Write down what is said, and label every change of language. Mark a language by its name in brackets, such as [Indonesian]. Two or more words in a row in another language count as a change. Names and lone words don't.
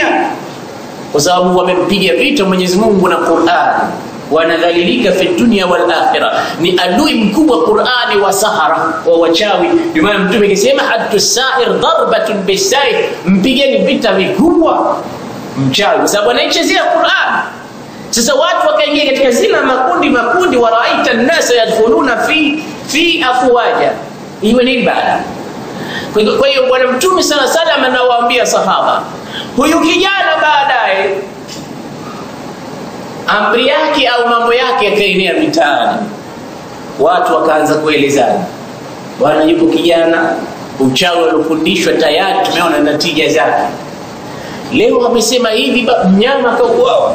[Swahili] Kwa sababu wamempiga vita Mwenyezi Mungu na Qur'an, wanadhalilika [Arabic] في الدنيا والآخرة. [Swahili] Ni adui mkubwa Qur'ani wa sahara wa wachawi. Ndio maana Mtume akisema [Arabic] حتى ساحر ضربة بسيف, [Swahili] mpigeni vita vikubwa mchawi, kwa sababu anaichezea Qur'an. Sasa watu wakaingia katika zina makundi, [Arabic] ورأيت الناس يدخلون في أفواجا. [Swahili] Hiyo ni ibada. Kwa hiyo Bwana Mtume [Arabic] صلى الله عليه وسلم [Swahili] anawaambia sahaba, huyu kijana baadaye amri yake au mambo yake yakaenea mitaani, watu wakaanza kuelezana, bwana yupo kijana uchawi alofundishwa tayari tumeona natija zake, leo amesema hivi mnyama kauawa.